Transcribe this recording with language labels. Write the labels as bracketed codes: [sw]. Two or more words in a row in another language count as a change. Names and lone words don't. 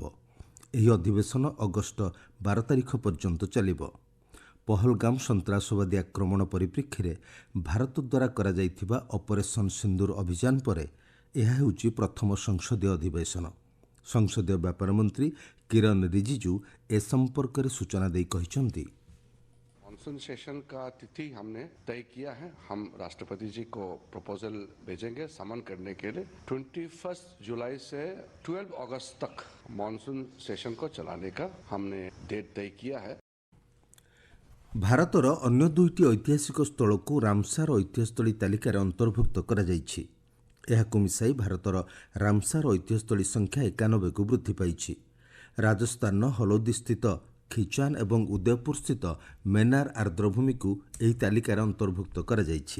[or] ଏହି ଅଧିବେଶନ ଅଗଷ୍ଟ 12 ତାରିଖ ପର୍ଯ୍ୟନ୍ତ ଚାଲିବ। ପହଲଗାମ ସନ୍ତାସବାଦୀ ଆକ୍ରମଣ ପରିପ୍ରେକ୍ଷୀରେ ଭାରତ ଦ୍ୱାରା କରାଯାଇଥିବା ଅପରେସନ ସିନ୍ଦୁର ଅଭିଯାନ ପରେ ଏହା ହେଉଛି ପ୍ରଥମ ସଂସଦୀୟ ଅଧିବେଶନ। ସଂସଦୀୟ ବ୍ୟାପାର ମନ୍ତ୍ରୀ କିରଣ ରିଜିଜୁ ଏ ସମ୍ପର୍କରେ ସୂଚନା ଦେଇ କହିଛନ୍ତି, [en] monsoon session [hi] का तिथि हमने तय किया है। हम राष्ट्रपति जी को प्रपोजल भेजेंगे समन करने के लिए। 21 जुलाई से 12 अगस्त तक [en] monsoon session [hi] को चलाने का हमने डेट तय किया है। [or] ଭାରତର ଅନ୍ୟ 2ଟି ଐତିହାସିକ ସ୍ଥଳକୁ ରାମସାର ଐତିହ୍ୟସ୍ଥଳୀ ତାଲିକାରେ ଅନ୍ତର୍ଭୁକ୍ତ କରାଯାଇଛି। ଏହାକୁ ମିଶାଇ ଭାରତର ରାମସାର ଐତିହ୍ୟସ୍ଥଳୀ ସଂଖ୍ୟା 91କୁ ବୃଦ୍ଧି ପାଇଛି। ରାଜସ୍ଥାନର ହଲୋଦି ସ୍ଥିତ ଖିଚାନ ଏବଂ ଉଦୟପୁର ସ୍ଥିତ ମେନାର ଆର୍ଦ୍ରଭୂମିକୁ ଏହି ତାଲିକାରେ ଅନ୍ତର୍ଭୁକ୍ତ କରାଯାଇଛି।